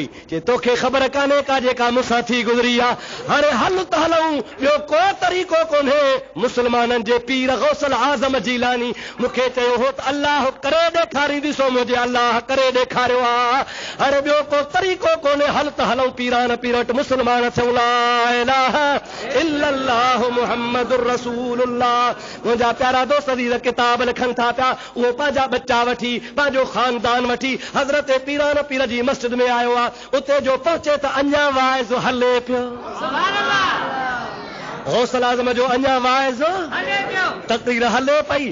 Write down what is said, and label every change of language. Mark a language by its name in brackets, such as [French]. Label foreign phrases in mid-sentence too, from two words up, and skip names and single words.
[Sindhi] जे तोखे ख़बर कान्हे का जेका मूंसां थी गुज़री आहे। हाणे हल त हलूं, ॿियो को तरीक़ो कोन्हे। मुस्लमाननि जे पीर गौसल आज़म जीलानी मूंखे चयो हो त अल्लाह करे ॾेखारींदी, सो मुंहिंजे अल्लाह करे ॾेखारियो आहे। हाणे ॿियो को तरीक़ो कोन्हे। हल त हलूं पीरान पीर वटि। मुस्लमान थियूं [Arabic] لا إله إلا الله محمد رسول الله. [Sindhi] मुंहिंजा प्यारा दोस्त जी किताब लिखनि था पिया। उहो पंहिंजा बच्चा वठी, पंहिंजो ख़ानदान वठी हज़रत पीरान पीर जी मस्जिद में आयो आहे। उते जो पहुचे त अञा वाइज़ हले पियो। गौसल आज़म जो अञा वाइज़ तक़रीर हले पई।